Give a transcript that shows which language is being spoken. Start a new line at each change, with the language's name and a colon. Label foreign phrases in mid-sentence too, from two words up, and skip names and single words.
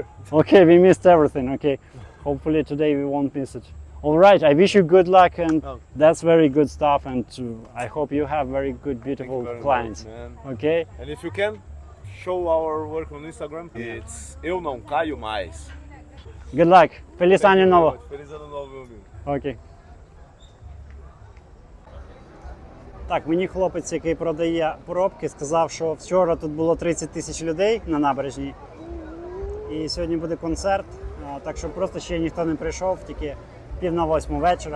English: okay, we missed everything, okay. Hopefully today we won't miss it. All right, I wish you good luck and Oh. that's very good stuff and I hope you have very good, Thank beautiful you very clients. much, man. Okay? And if you can, show our work on Instagram. It's Eu Não Caio Mais. Good luck. Feliz Thank
Spanish: Año
English: you very
Portuguese: Novo.
English: much.
Portuguese: Feliz Ano Novo, meu amigo.
Ukrainian: Окей. Так, мені хлопець, який продає поробки, сказав, що вчора тут було 30 тисяч людей на набережній. І сьогодні буде концерт. Так що просто ще ніхто не прийшов, тільки 7:30 вечора.